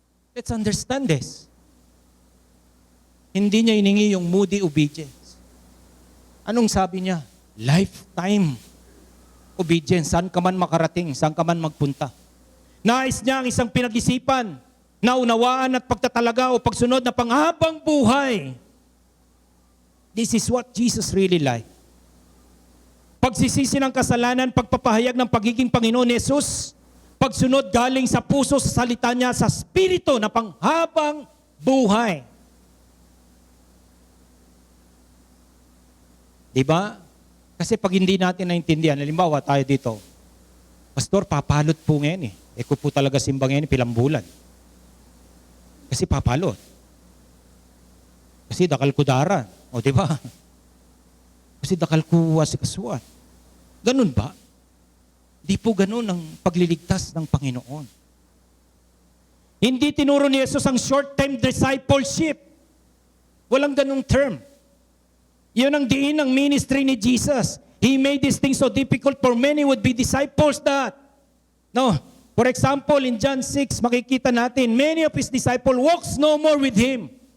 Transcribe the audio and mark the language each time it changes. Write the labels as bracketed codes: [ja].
[en] Let's understand this. [tl] Hindi niya hiningi yung moody obedience. Anong sabi niya? [en] Lifetime obedience. [tl] Saan ka man makarating, saan ka man magpunta. Nais niya ang isang pinag-isipan, naunawaan at pagtatalaga o pagsunod na panghabang buhay. [en] This is what Jesus really like. [tl] Pagsisisi ng kasalanan, pagpapahayag ng pagiging Panginoon ni Jesus, pagsunod galing sa puso, sa salita niya, sa spirito na panghabang buhay. Diba? Kasi pag hindi natin naintindihan, halimbawa tayo dito, Pastor, papalot po ngayon eh. [pam] Ko po talaga simba ngayon, pilang bulan. Kasi papalot. Kasi dakal ko dara. O diba? Kasi dakal ko asikasuan. [tl] Ganun ba? Di po ganun ang pagliligtas ng Panginoon. Hindi tinuro ni Jesus ang short-term discipleship. Walang ganung term. Yun ang diin ng ministry ni Jesus. [en] He made these things so difficult for many would be disciples that. No. For example, in John 6, [tl] makikita natin, [en] many of His disciples walks no more with Him.